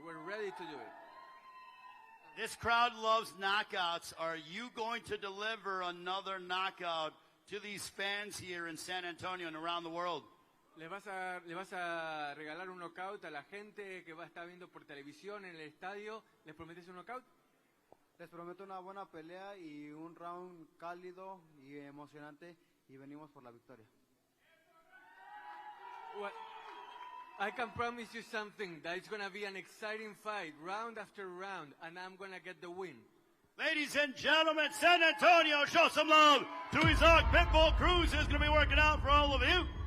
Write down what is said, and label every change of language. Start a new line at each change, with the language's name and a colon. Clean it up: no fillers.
English: We're ready to do it. This crowd loves knockouts. Are you going to deliver another knockout to these fans here in San Antonio and around the world?
Spanish: ¿Le vas a regalar un knockout a la gente que va a estar viendo por televisión en el estadio? ¿Les prometes un knockout? Les prometo una buena pelea y un round cálido y emocionante y venimos por la victoria.
English: Well, I can promise you something, that it's going to be an exciting fight, round after round, and I'm going to get the win. Ladies and gentlemen, San Antonio, show some love to Isaac Pitbull Cruz, who's going to be working out for all of you.